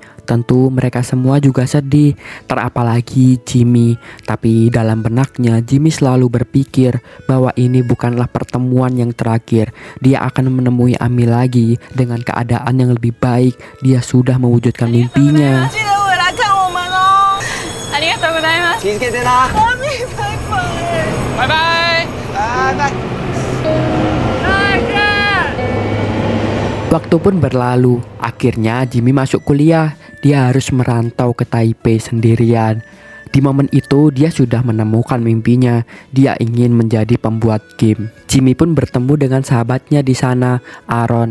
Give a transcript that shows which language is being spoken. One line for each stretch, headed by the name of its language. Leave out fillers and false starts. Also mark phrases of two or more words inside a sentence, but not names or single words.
Indonesian: Tentu mereka semua juga sedih, terapalagi Jimmy. Tapi dalam benaknya Jimmy selalu berpikir bahwa ini bukanlah pertemuan yang terakhir. Dia akan menemui Ami lagi dengan keadaan yang lebih baik. Dia sudah mewujudkan mimpinya.
Japanese: ありがとうございます。気づけてな。
Chinese: 拜拜。
Indonesian: Waktu pun berlalu. Akhirnya Jimmy masuk kuliah. Dia harus merantau ke Taipei sendirian. Di momen itu dia sudah menemukan mimpinya. Dia ingin menjadi pembuat game. Jimmy pun bertemu dengan sahabatnya di sana, Aaron.